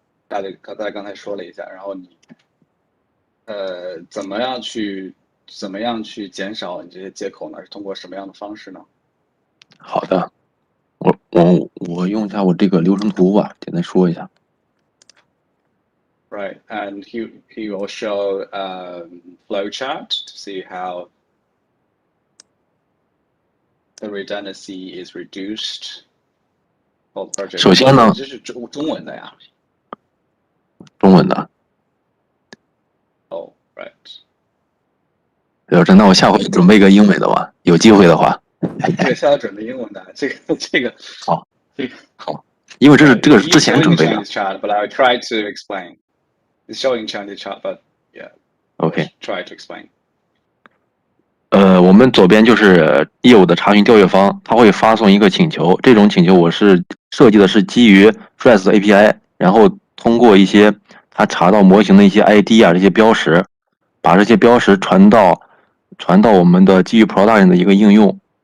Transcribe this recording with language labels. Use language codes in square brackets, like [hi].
[zh] 大家刚才说了一下，然后你怎么样去减少你这些接口呢？是通过什么样的方式呢？好的，我用一下我这个流程图吧，简单说一下。 [en] Right, and he will show flowchart to see how the redundancy is reduced. [zh] 首先呢，这是中文的呀。中文的。 [en] Oh, right. [zh] 有着，那我下回准备一个英文的吧，有机会的话。对，下回准备英文的，这个好，好，因为这是之前准备的。 [en] But I will try to explain. It's showing Chinese chart, but yeah. OK. Try to explain. [zh] 我们左边就是业务的查询调阅方，他会发送一个请求，这种请求我是设计的是基于 REST API， 然后通过一些他查到模型的一些 ID 啊这些标识，把这些标识传到我们的基于 Production 的一个应用。